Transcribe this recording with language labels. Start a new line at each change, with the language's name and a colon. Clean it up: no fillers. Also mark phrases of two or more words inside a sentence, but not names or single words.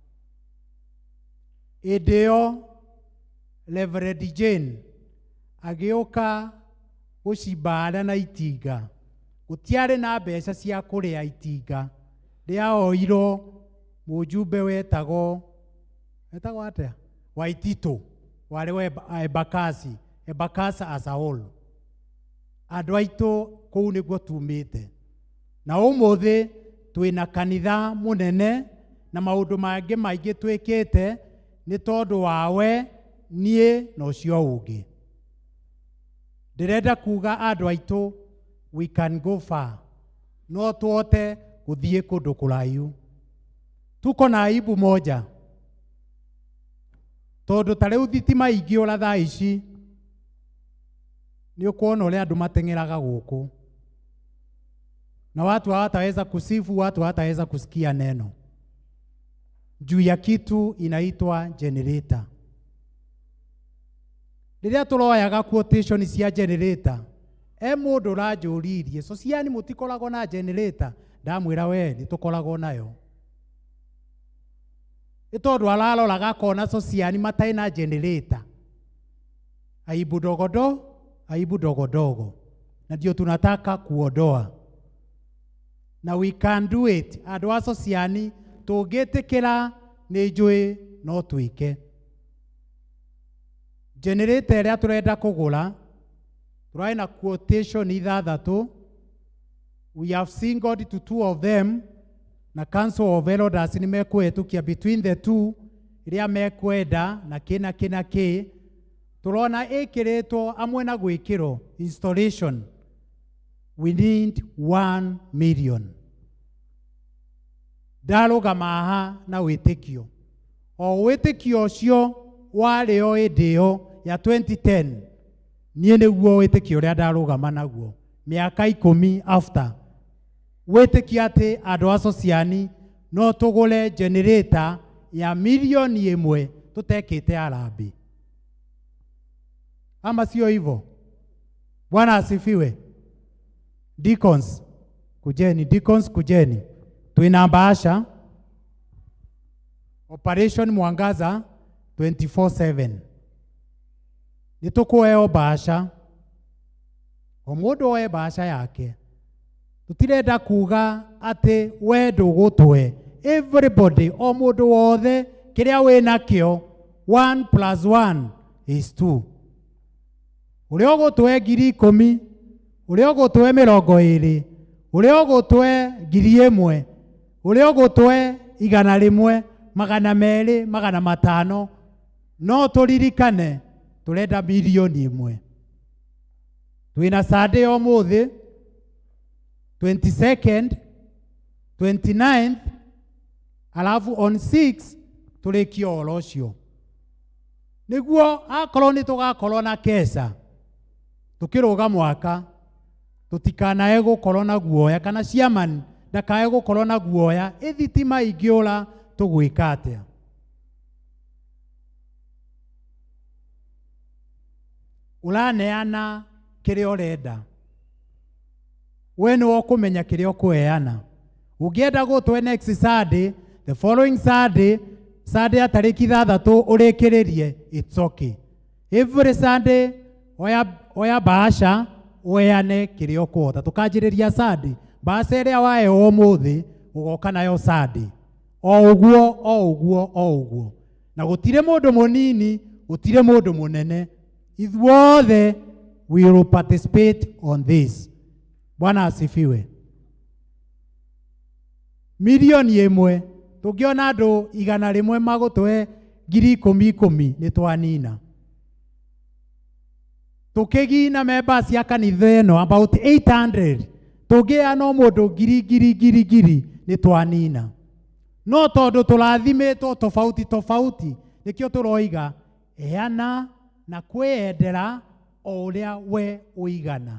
Kikuyu: Hĩndĩ ĩyo Reverend Jane agĩũka gũcimba arĩa na itinga. Gũtiarĩ na mbeca cia kũrĩa itinga. Rĩaoirwo mũjumbe wetagwo atĩa? Waititũ warĩ Embakasi
English: as a whole.
Kikuyu: Andũ aitũ kũu nĩguo tumĩte. Na ũmũthĩ twĩna kanitha mũnene na maũndũ mangĩ maingĩ twĩkĩte nĩ tondũ wawe niĩ na ũcio ũngĩ. Ndĩrenda kuga andũ aitũ,
English: we can go far.
Kikuyu: No tuote gũthiĩ kũndũ kũraihu.
Swahili: Tuko na aibu moja.
Kikuyu: Tondũ ta rĩu thitima ingĩũra thaa ici, nĩ ũkuona ũrĩa andũ mateng'eraga gũkũ.
Swahili: Na watu hawataweza kusifu, watu hawataweza kusikia neno. Juu ya kitu inaitwa generator.
Kikuyu: Rĩrĩa tũroyaga quotation cia generator, mũndũ ũranjũririe, sociani mũtikoragwo na generator? Ndamwĩra we nĩ tũkoragwo nayo. Nĩ tondũ araroraga akona sociani matarĩ na generator.
Swahili: Aibu dogo dogo. Na ndio tunataka kuondoa.
English: Na we can do it.
Kikuyu: Andũ a sociani tũngĩtĩkĩra nĩ njũĩ no twĩke. Generator ĩrĩa tũrenda kũgũra, tũrarĩ na quotation 6.
English: We have seen God to 2 of them.
Kikuyu: Na Council of Elders nĩ mekũhĩtũkia
English: between the
Kikuyu: 2 iria mekwenda na kĩ. Tũrona ĩkĩrĩtwo amwe na gwĩkĩrwo installation.
English: We need 1 million.
Kikuyu: Ndarũgama haha na wĩtĩkio. O wĩtĩkio ũcio warĩo hĩndĩ ĩyo ya 2010, niĩ nĩguo wĩtĩkio ũrĩa ndarũgama naguo mĩaka 10 after. Wĩtĩkio atĩ andũ a sociani no tũgũre generator ya milioni 1 tũtekĩte harambĩ.
Swahili: Ama sio hivyo? Bwana asifiwe. Deacons kujeni.
Kikuyu: Twina bahasha. Operation Mwangaza 24/7. Nĩtũkũheo bahasha. O mũndũ oe bahasha yake. Tutirenda kuga atĩ we ndũgũtũhe. Everybody, o mũndũ wothe kĩrĩa wĩ nakĩo, 1 + 1 is 2. Ũrĩa ũgũtũhe 10,000, ũrĩa ũgũtũhe 20, ũrĩa ũgũtũhe 1,000, ũrĩa ũgũtũhe 100, 200, 500, no tũririkane tũrenda milioni 1. Twĩna Sunday ũmũthĩ 22nd, 29th, alafu on 6 tũrĩkia ũhoro ũcio. Nĩguo akorwo nĩ tũgakorwo na kesa, tũkĩrũga mwaka, tũtikanae gũkorwo na guoya, kana chairman ndakae gũkorwo na guoya, thitima ingĩũra tũgwĩka atĩa. Ũraneana kĩrĩa ũrenda. We nĩ ũkũmenya kĩrĩa ũkũheana. Ũngĩenda gũtũhe
English: next Sunday, the following Sunday
Kikuyu: ya tarĩki 6 ũrĩkĩrĩrie,
English: it's okay.
Kikuyu: Every Sunday oya bahasha ũheane kĩrĩa ũkũhota. Tũkanjĩrĩria Sunday, bahasha ĩrĩa waheo ũmũthĩ ũgoka nayo Sunday. O ũguo. Na gũtirĩ mũndũ mũnini, gũtirĩ mũndũ mũnene.
English: Ithuothe we will participate on this.
Swahili: Bwana asifiwe.
Kikuyu: Milioni 1, tũngĩona andũ 100 magũtũhe 10,000 nĩ twanina. Tũkĩgina members ya kanitha ĩno about 800, tũngĩheana o mũndũ 1,000 nĩ twanina. No tondũ tũrathimĩtwo tofauti, nĩkĩo tũroiga heana na kwĩendera o ũrĩa we ũigana.